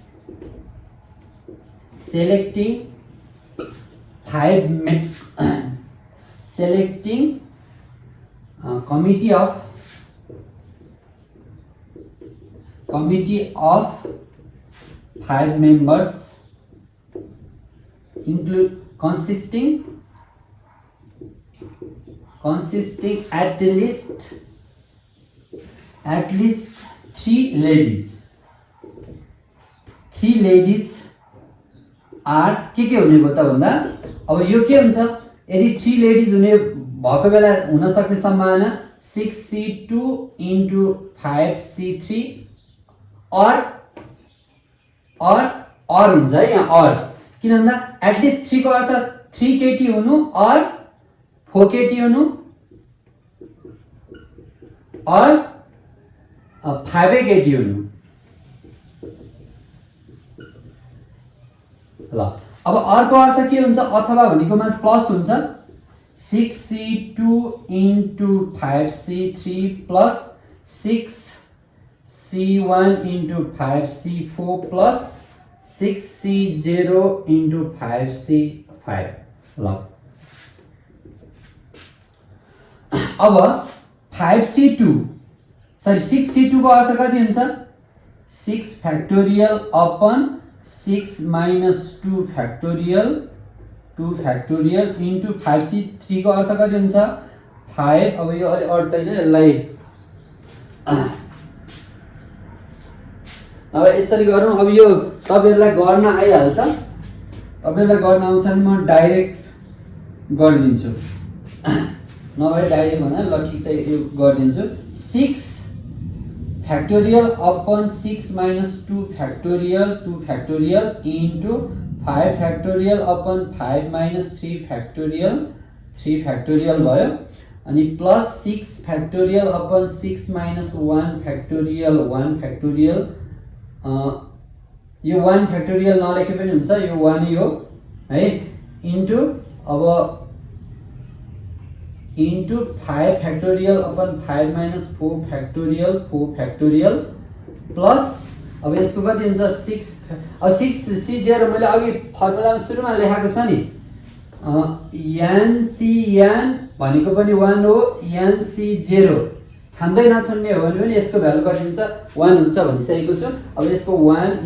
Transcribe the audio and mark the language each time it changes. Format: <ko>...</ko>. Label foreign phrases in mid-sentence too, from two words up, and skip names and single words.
<en>selecting 5 selecting committee of 5 members include consisting at least 3 ladies. 3 ladies are</en> <ne>के हुने भयो त भन्दा अब यो के हुन्छ, यदि 3 लेडिज हुने भएको बेला हुन सक्ने सम्भावना 6C2 इन्टु 5C3 और हुन्छ है यहाँ और, किन भन्दा एटलिस्ट 3 को अर्थ 3 केटी हुनु और 4 केटी हुनु और 5 केटी हुनु। ल अब अर्को अर्थ के हुन्छ, अथवा भनेकोमा प्लस हुन्छ 6C2 इन्टु 5C3 प्लस 6</ne> <en>6C1 into 5C4 plus 6C0 into 5C5</en> <ne>ल अब 5C2 सरी 6C2 को अर्थ कति हुन्छ</ne> <en>6 factorial upon 6 minus 2 factorial into 5C3</en> <ne>को अर्थ कति हुन्छ 5 अब यो अलि अड्दैन यसलाई अब यसरी गरौँ अब यो तपाईहरुलाई गर्न आइहाल्छ तपाईहरुलाई गर्न आउँछ भने म डाइरेक्ट गरिदिन्छु नभए डाइरेक्ट भन्दा ल ठीक छ यो गरिदिन्छु</ne> <en>6 factorial upon 6 minus 2 factorial into 5 factorial upon 5 minus 3 factorial</en> <ne>भयो अनि प्लस</ne> <en>6 factorial upon 6 minus 1 factorial</en> <ne>यो</ne> <en>1 factorial</en> <ne>नलेखे पनि हुन्छ यो 1 हो है इन्टु अब इन्टु</ne> <en>5 factorial upon 5 minus 4 factorial</en> <ne>प्लस अब यसको कति हुन्छ 6 अब 6C0 मैले अघि फर्मुलामा सुरुमा लेखेको छ नि NCN भनेको पनि 1 हो NC0 छान्दै नछान्ने हो भने पनि यसको भ्यालु कति हुन्छ 1 हुन्छ भनिसकेको छु अब यसको 1</ne>